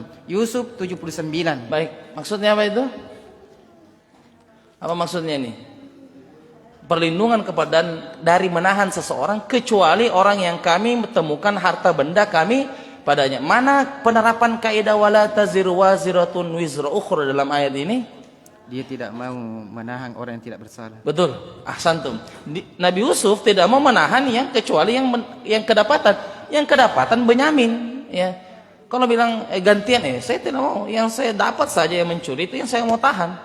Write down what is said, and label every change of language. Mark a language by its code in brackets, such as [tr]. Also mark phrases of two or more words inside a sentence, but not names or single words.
[id] Yusuf 79. Baik, maksudnya apa itu? Apa maksudnya ini? Perlindungan kepada dari menahan seseorang, kecuali orang yang kami temukan harta benda kami padanya. Mana penerapan kaidah [ar] ولا تزر وازرة وزر أخرى [id] dalam ayat ini? Dia tidak mau menahan orang yang tidak bersalah. Betul, ahsantum. Nabi Yusuf tidak mau menahan yang kecuali yang kedapatan Benyamin, ya. Kalau bilang gantian, saya tidak mau. Yang saya dapat saja yang mencuri itu yang saya mau tahan.